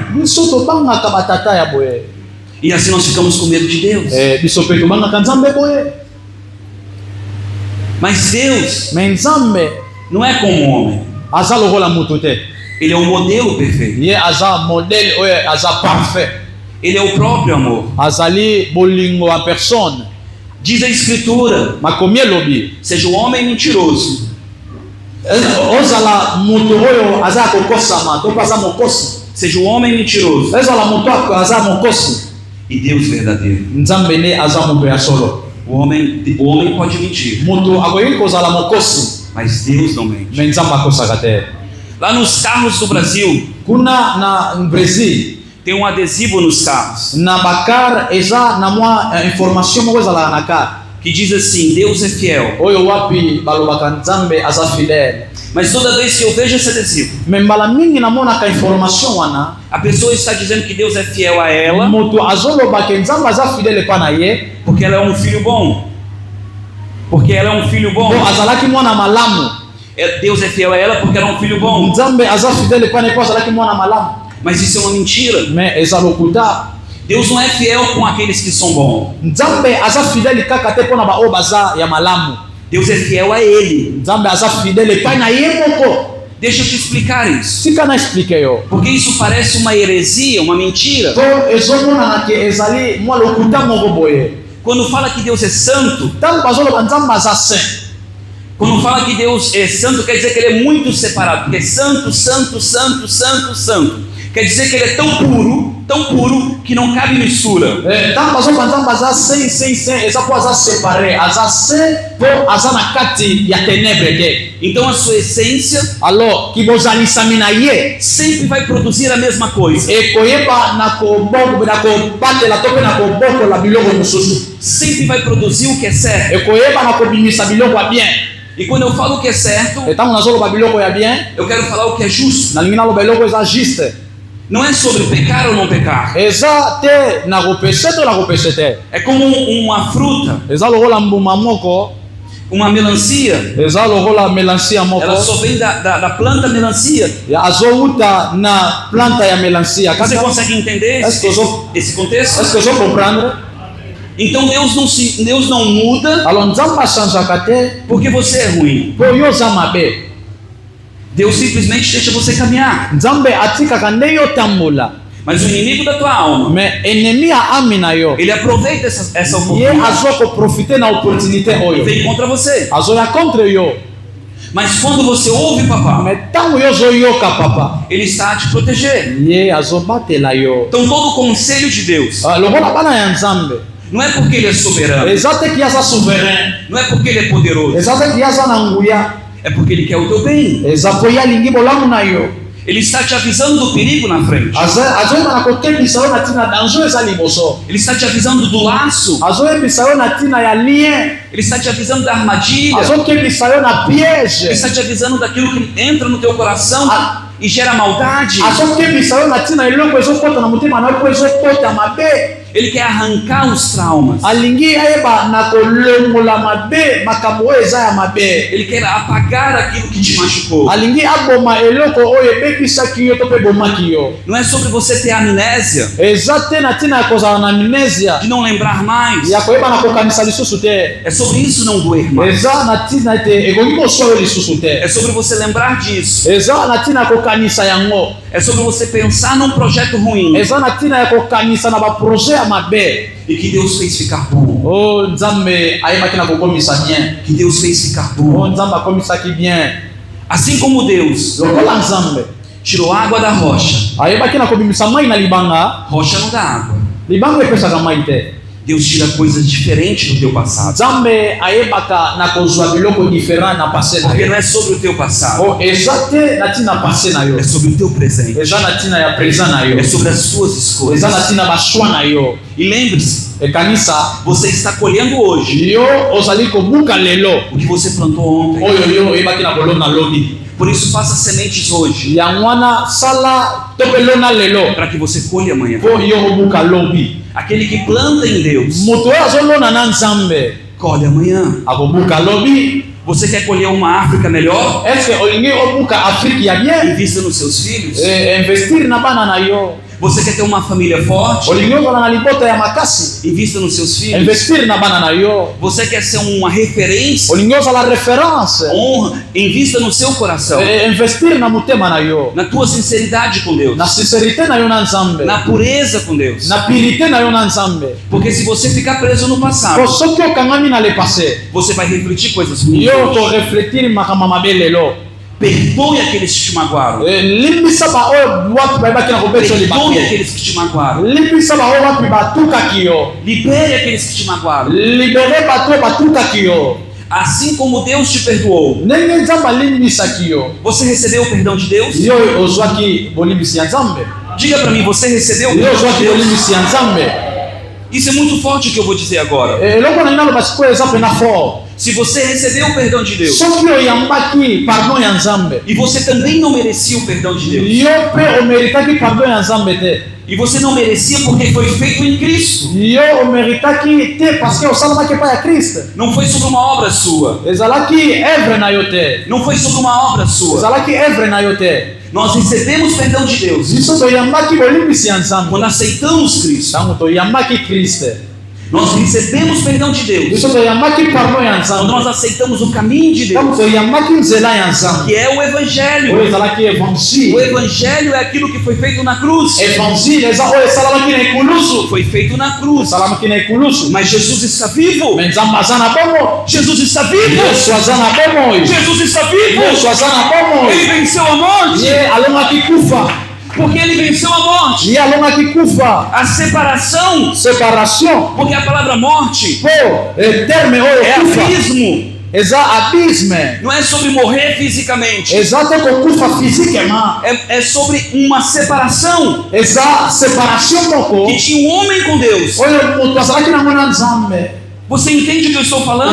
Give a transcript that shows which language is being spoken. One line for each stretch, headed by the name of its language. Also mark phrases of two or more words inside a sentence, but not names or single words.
Lingala: Biso tobangaka batata ya boye.
Portuguese: E assim nós ficamos com medo de Deus.
Lingala: Biso pe tobangaka Nzambe boye.
Portuguese: Mas Deus
Lingala: Me Nzambe
Portuguese: não é como um homem.
Lingala: aza lokola mutu te.
Portuguese: Ele é um modelo perfeito.
Lingala: Ye aza modèle oyo aza parfait.
Portuguese: Ele é o próprio amor.
Lingala: Azali bolingo
French: en personne.
Portuguese: Diz a Escritura:
Lingala: Makomi elobi.
Portuguese: seja o homem mentiroso,
Lingala: Ozala mutu oyo aza kokosama to aza mokosi.
Portuguese: seja o homem mentiroso
Lingala: Ezala mutu aza mokosi.
Portuguese: e Deus verdadeiro.
Lingala: Nzambe ne aza mutu ya solo.
Portuguese: O homem pode mentir,
Lingala: Mutu akoki kozala mokosi,
Portuguese: mas Deus não mente.
Lingala: me Nzambe akosaka te.
Portuguese: Lá nos carros do Brasil,
Lingala: Kuna na Brésil
Portuguese: tem um adesivo nos carros
Lingala: na bakar eza na mwa information moko ezala na kar
Portuguese: que diz assim: Deus é fiel.
Lingala: oyo wapi balobaka Nzambe aza fidèle.
Portuguese: Mas toda vez que eu vejo esse adesivo,
Lingala: Me mbala mingi namonaka information wana
Portuguese: a pessoa está dizendo que Deus é fiel a ela
Lingala: mutu azolobaka Nzambe aza fidèle epa na ye
Portuguese: porque ela é um filho bom. Porque ela é um filho bom.
Lingala: po azalaki mwana malamu.
Portuguese: Deus é fiel a ela porque ela é um filho bom.
Lingala: Nzambe aza fidèle epa na ye po azalaki mwana malamu.
Portuguese: Mas isso é uma mentira.
Lingala: Me eza lokuta.
Portuguese: Deus não é fiel com aqueles que são bons.
Lingala: Nzambe aza fidèle kaka te mpona baoyo baza ya malamu.
Portuguese: Deus é fiel a ele.
Lingala: Nzambe aza fidèle epai na ye moko.
Portuguese: Deixa eu te explicar isso.
Lingala: Sika na explique yo.
Portuguese: Porque isso parece uma heresia, uma mentira.
Lingala: Po ezomonana ke ezali mwa lokuta moko boye.
Portuguese: Quando fala que Deus é santo,
Lingala: Ntango bazoloba Nzambe aza saint.
Portuguese: quando fala que Deus é santo, quer dizer que ele é muito separado. Porque é santo, santo, santo, santo, santo. Quer dizer que ele é tão puro, que não cabe mistura.
Lingala: Ntango bazoloba Nzambe aza saint, eza po aza séparé. Aza saint po aza na kati ya ténèbre te.
Portuguese: Então a sua essência
Lingala: Alors kibozalisami na ye
Portuguese: sempre vai produzir a mesma coisa.
Lingala: ekoyeba na kobatela to mpe na kobokola biloko mosusu.
Portuguese: Sempre vai produzir o que é certo.
Lingala: Ekoyeba na kobimisa biloko ya bien.
Portuguese: E quando eu falo o que é certo,
Lingala: Ntango nazoloba biloko ya bien,
Portuguese: eu quero falar o que é justo.
Lingala: nalingi naloba eloko eza juste.
Portuguese: Não é sobre pecar ou não pecar.
Lingala: Eza te na kopese to na kopese te.
Portuguese: É como uma fruta,
Lingala: Eza lokola mbuma moko,
Portuguese: uma melancia.
Lingala: eza lokola melancia moko.
Portuguese: Ela só vem da planta melancia.
Lingala: Azouta na planta ya melancia.
Portuguese: Você
Lingala: Kaka,
Portuguese: consegue entender esse contexto?
French: est-ce que je comprendre?
Portuguese: Então Deus não muda
Lingala: Alors Nzambe achangeaka te
Portuguese: porque você é ruim.
Lingala: po yo oza mabe.
Portuguese: Deus simplesmente deixa você caminhar.
Lingala: Nzambe atikaka nde yo tambola.
Portuguese: Mas o inimigo da tua alma,
Lingala: Me ennemi ya ami na yo,
Portuguese: ele aproveita essa
Lingala: ye
Portuguese: oportunidade
Lingala: azokoprofite na opportunité
Portuguese: e
Lingala: oyo,
Portuguese: vem contra você.
Lingala: azoya contre yo.
Portuguese: Mas quando você ouve papá,
Lingala: Me ntango yo ozoyoka papa,
Portuguese: ele está a te proteger.
Lingala: ye azobatela yo.
Portuguese: Então todo o conselho de Deus
Lingala: Lokola bana ya Nzambe,
Portuguese: não é porque ele é soberano,
Lingala: eza te ki aza souverain,
Portuguese: não é porque ele é poderoso,
Lingala: eza te ki aza na nguya,
Portuguese: é porque ele quer o teu bem.
Lingala: eza po ye alingi bolamu na yo.
Portuguese: Ele está te avisando do perigo na frente.
Lingala: azoyeba na kokebisa yo na ntina danger eza liboso.
Portuguese: Ele está te avisando do laço.
Lingala: Azoyebisa yo na ntina ya lien.
Portuguese: Ele está te avisando da armadilha.
Lingala: Azokebisa yo na
Portuguese: Ele
Lingala: piège.
Portuguese: está te avisando daquilo que entra no teu coração e gera maldade.
Lingala: Azokebisa yo na ntina eloko ezokota na motema na yo po ezokota mabe.
Portuguese: Ele quer arrancar os traumas.
Lingala: Alingi ayeba na kolongola mabe makambo oyo eza ya mabe.
Portuguese: Ele quer apagar aquilo que te machucou.
Lingala: Alingi aboma eloko oyo ebebisaki yo to mpe ebomaki yo.
Portuguese: Não é sobre você ter amnésia,
Lingala: Eza te na ntina ya kozala na amnésia
Portuguese: de não lembrar mais.
Lingala: ya koyeba na kokanisa lisusu te.
Portuguese: É sobre isso não doer mais.
Lingala: Eza na ntina ete ekoki kosoa yo lisusu te.
Portuguese: É sobre você lembrar disso.
Lingala: Eza na ntina ya kokanisa yango.
Portuguese: É sobre você pensar num projeto ruim
Lingala: Eza na ntina ya kokanisa na baproje ya mabe.
Portuguese: e que Deus fez ficar bom.
Lingala: O nzambe ayebaki na kokomisa bien.
Portuguese: Que Deus fez ficar
Lingala: O
Portuguese: bom.
Lingala: nzambe akomisaki bien.
Portuguese: Assim como Deus
Lingala: Lokola nzambe
Portuguese: tirou água da rocha.
Lingala: ayebaki na kobimisa mai na libanga,
Portuguese: Rocha não dá água.
Lingala: libanga epesaka mai te.
Portuguese: Deus tira coisas diferentes do teu passado.
Lingala: Nzambe ayebaka na kozwa biloko diferent na pase na
Portuguese: Porque
Lingala: yo.
Portuguese: não é sobre o teu passado,
Lingala: O eza te na ntina pase na yo.
Portuguese: é sobre o teu presente.
Lingala: Eza na ntina ya présent na yo.
Portuguese: É sobre as suas escolhas.
Lingala: Eza na ntina baswa na yo.
Portuguese: E lembre-se,
Lingala: Ekanisa
Portuguese: você está colhendo hoje
Lingala: yo ozali kobuka lelo
Portuguese: o que você plantou ontem.
Lingala: oyo yo oyebaki na kolona lobi.
Portuguese: Por isso, faça sementes hoje,
Lingala: Yango wana sala to mpe lona lelo
Portuguese: para que você colhe amanhã.
Lingala: mpo yo kobuka lobi.
Portuguese: Aquele que planta em Deus,
Lingala: Moto oyo azolona na nzambe
Portuguese: colhe amanhã.
Lingala: akobuka lobi.
Portuguese: Você quer colher uma África melhor?
Lingala: Eske olingi obuka Afrique ya bien?
Portuguese: Invista nos seus filhos.
Lingala: Investir na bana na yo.
Portuguese: Você quer ter uma família forte?
Lingala: Olingi ozala na libota ya makasi.
Portuguese: Invista nos seus filhos.
Lingala: Investir na bana na yo.
Portuguese: Você quer ser uma referência?
Lingala: Olingi ozala référence.
Portuguese: Honra. Invista no seu coração.
Lingala: Investir na motema na yo.
Portuguese: Na tua sinceridade com Deus.
Lingala: Na sincerité na yo na nzambe.
Portuguese: Na pureza com Deus.
Lingala: Na purité na yo na nzambe.
Portuguese: Porque se você ficar preso no passado,
Lingala: Po soki okangami na
French: le passé,
Portuguese: você vai refletir coisas ruins.
Lingala: yo korefletir makambo mabe lelo.
Portuguese: Perdoe aqueles que te magoaram.
Lingala: Limbisa baoyo wapi bayebaki na kobetisa yo
Portuguese: Perdoe
Lingala: libaku.
Portuguese: aqueles que te magoaram.
Lingala: Limbisa baoyo wapi batukaki yo.
Portuguese: Libere aqueles que te magoaram.
Lingala: Libere bato oyo batukaki yo.
Portuguese: Assim como Deus te perdoou.
Lingala: Ndenge nzambe alimbisaki yo,
Portuguese: Você recebeu o perdão de Deus?
Lingala: yo ozwaki bolimbisi ya nzambe.
Portuguese: Diga para mim, você recebeu o
Lingala: Yo
Portuguese: perdão de
Lingala: ozwaki
Portuguese: Deus?
Lingala: bolimbisi ya nzambe.
Portuguese: Isso é muito forte o que eu vou dizer agora.
Lingala: Eloko na naloba sikoyo eza pena fort.
Portuguese: Se você recebeu o perdão de Deus
Lingala: Soki oyambaki pardon ya nzambe,
Portuguese: e você também não merecia o perdão de Deus,
Lingala: yo mpe omeritaki pardon ya nzambe te.
Portuguese: e você não merecia porque foi feito em Cristo,
Lingala: Yo omeritaki te
French: parce que
Lingala: osalamaki epai ya Kristo.
Portuguese: não foi sobre uma obra sua,
Lingala: Ezalaki evre na yo te.
Portuguese: não foi sobre uma obra sua.
Lingala: Ezalaki evre na yo te.
Portuguese: Nós recebemos perdão de Deus
Lingala: Biso toyambaki bolimbisi ya nzambe.
Portuguese: quando aceitamos Cristo.
Lingala: Tango toyambaki Kristo.
Portuguese: Nós recebemos perdão de Deus
Lingala: Biso toyambaki pardon ya
Portuguese: quando nós
Lingala: nzambe.
Portuguese: aceitamos o caminho de
Lingala: Tango
Portuguese: Deus,
Lingala: toyambaki nzela ya nzambe.
Portuguese: que é o Evangelho.
Lingala: Oyo ezalaki
Portuguese: O
Lingala: évangile.
Portuguese: Evangelho é aquilo que foi feito na cruz.
Lingala: Évangile eza oyo esalamaki na ekulusu.
Portuguese: Foi feito na cruz.
Lingala: Esalamaki na ekulusu.
Portuguese: Mas Jesus está vivo.
Lingala: Me nzambe aza na bomo.
Portuguese: Jesus está vivo.
Lingala: Yesu aza na bomo oyo.
Portuguese: Jesus está vivo.
Lingala: Yesu aza na bomo
Portuguese: Ele
Lingala: oyo.
Portuguese: venceu a morte.
Lingala: Ye alongaki kufa.
Portuguese: Porque ele venceu a morte.
Lingala: Ye alongaki kufa.
Portuguese: A separação.
Lingala: Séparation.
Portuguese: Porque a palavra morte
Lingala: Po terme oyo
Portuguese: é
Lingala: kufa.
Portuguese: abismo.
Lingala: Eza abisme.
Portuguese: Não é sobre morrer fisicamente.
Lingala: Eza te kokufa physiquement.
Portuguese: É sobre uma separação
Lingala: Eza séparation moko.
Portuguese: que tinha um homem com Deus.
Lingala: Oyo moto azalaki nango na nzambe.
Portuguese: Você entende o que eu estou falando?